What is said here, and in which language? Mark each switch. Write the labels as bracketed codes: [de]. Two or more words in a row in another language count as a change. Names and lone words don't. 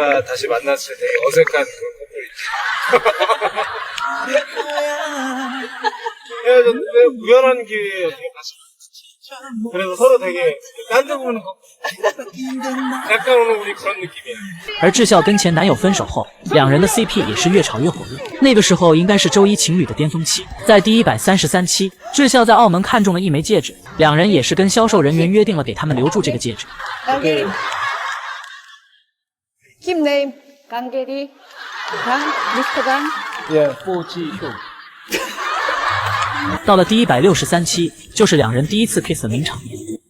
[zh] 而智孝跟前男友分手后，两人的 CP 也是越炒越火热。那个时候应该是周一情侣的巅峰期。在第133期，智孝在澳门看中了一枚戒指，两人也是跟销售人员约定了给他们留住这个戒指。 [en] Keep name 강계리 Mr. 강 [zh] 4G 到了第163期，就是两人第一次 kiss 的名场面。